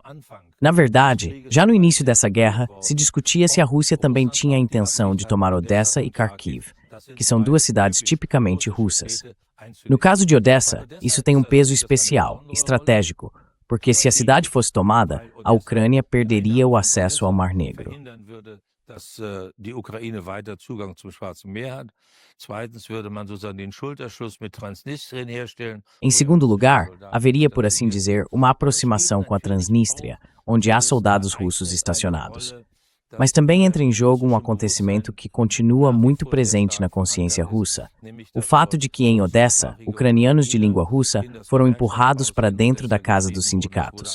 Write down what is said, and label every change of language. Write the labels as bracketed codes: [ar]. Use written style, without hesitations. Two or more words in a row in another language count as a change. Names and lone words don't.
[pt] Na verdade, já no início dessa guerra, se discutia se a Rússia também tinha a intenção de tomar Odessa e Kharkiv, que são duas cidades tipicamente russas. No caso de Odessa, isso tem um peso especial, estratégico, porque se a cidade fosse tomada, a Ucrânia perderia o acesso ao Mar Negro. [de] Dass die Ukraine weiter Zugang zum Schwarzen Meer hat. Zweitens würde man sozusagen den Schulterschluss mit Transnistrien herstellen. [pt] Em segundo lugar, haveria, por assim dizer, uma aproximação com a Transnistria, onde há soldados russos estacionados. Mas também entra em jogo um acontecimento que continua muito presente na consciência russa: o fato de que em Odessa, ucranianos de língua russa foram empurrados para dentro da casa dos sindicatos.